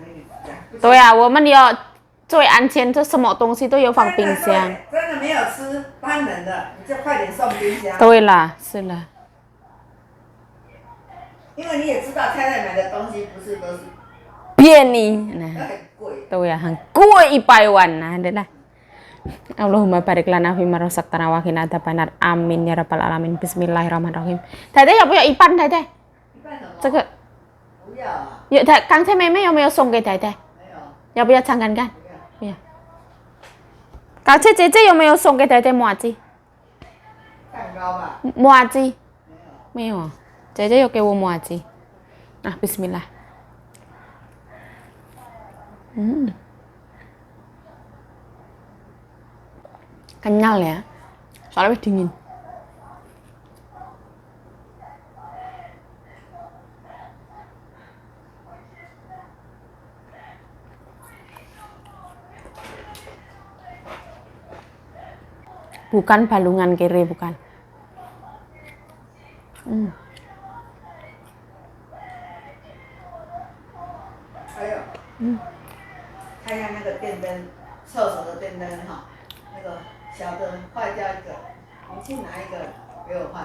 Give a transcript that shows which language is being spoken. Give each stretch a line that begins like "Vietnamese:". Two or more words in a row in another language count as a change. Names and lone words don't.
Chinese: 对啊，我们要最安全，这什么东西都有放冰箱。真的没有吃，太冷了，你就快点送冰箱。对啦，是啦。因为你也知道，太太买的东西不是都是便宜，nah. 很贵。对啊，很贵100 wan.
Indonesian: Nah, adalah.
Arabic: اللهم بارك لنا فيما رزقتنا وقنا عذاب النار. آمين يا رب العالمين. بسم الله الرحمن الرحيم.
Chinese: 太太要不要一半？太太，这个不要啊。有刚才妹妹有没有送给太太？没有。要不要尝看看？不要。刚才姐姐有没有送给太太麻糬？蛋糕吧。麻糬？没有。姐姐有给我麻糬。
Indonesian: 啊 ，Bismillah。Kenyal ya, soalnya dingin. Bukan balungan kiri, bukan.
Chinese: 看一下那个电灯，厕所的电灯哈，那个小的坏掉一个，你去拿一个给我换。